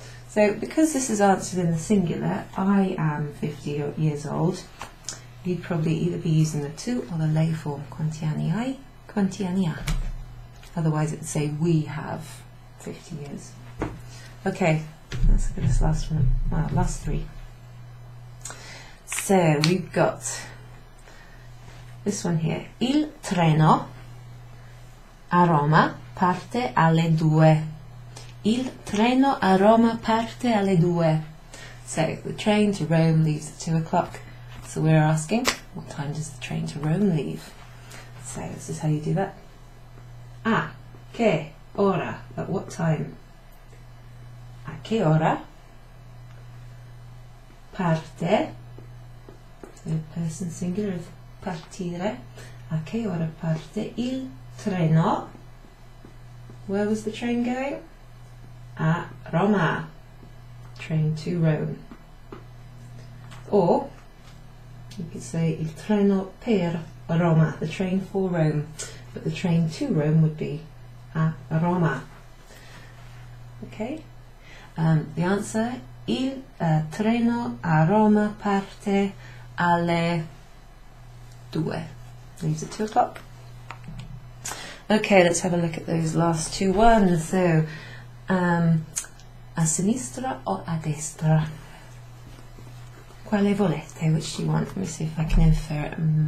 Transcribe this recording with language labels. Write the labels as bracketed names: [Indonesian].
[English] So because this is answered in the singular, I am 50 years old, you'd probably either be using the to or the lay form, [Italian] quanti anni hai, quanti anni ha. [English] Otherwise it would say we have 50 years. Okay, let's look at this last one. Well, last three. So we've got this one here. [Italian] Il treno a Roma parte alle 2. Il treno a Roma parte alle 2. [English] So the train to Rome leaves at 2 o'clock. So we're asking, what time does the train to Rome leave? So this is how you do that. [Italian] A che ora? [English] At what time? [Italian] A che ora parte? [English] Third person singular of partire. [Italian] A che ora parte il treno? [English] Where was the train going? A Roma. Train to Rome. Or you could say [Italian] il treno per Roma, [English] the train for Rome, but the train to Rome would be a Roma. Okay? [Italian] The answer, il treno a Roma parte alle 2. [English] Leaves at 2 o'clock. Okay, let's have a look at those last two ones. So, a sinistra or a destra? [Italian] Quale volete? [English] Which do you want? Let me see if I can infer it.